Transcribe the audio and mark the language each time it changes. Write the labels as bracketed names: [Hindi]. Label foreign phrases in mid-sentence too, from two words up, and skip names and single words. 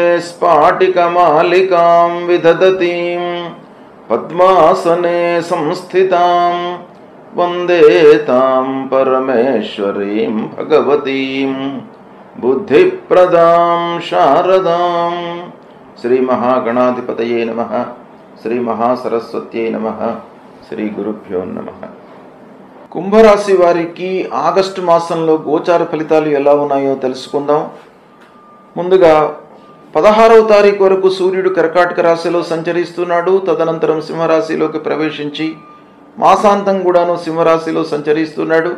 [Sanskrit] स्फाटिकमालिकां विदधतीं पद्मासने संस्थितां वन्दे तां परमेश्वरीं भगवतीं बुद्धिप्रदां शारदां। श्री महागणाधिपतये नमः। श्री महासरस्वत्यै नमः। श्री गुरुभ्यो नमः. [Telugu] కుంభరాశి వారికి ఆగస్టు మాసంలో గోచార ఫలితాలు ఎలా ఉన్నాయో తెలుసుకుందాం. ముందుగా 16వ తారీఖు వరకు సూర్యుడు కర్కాటక రాశిలో సంచరిస్తున్నాడు. తదనంతరం సింహరాశిలోకి ప్రవేశించి మాసాంతం కూడాను సింహరాశిలో సంచరిస్తున్నాడు.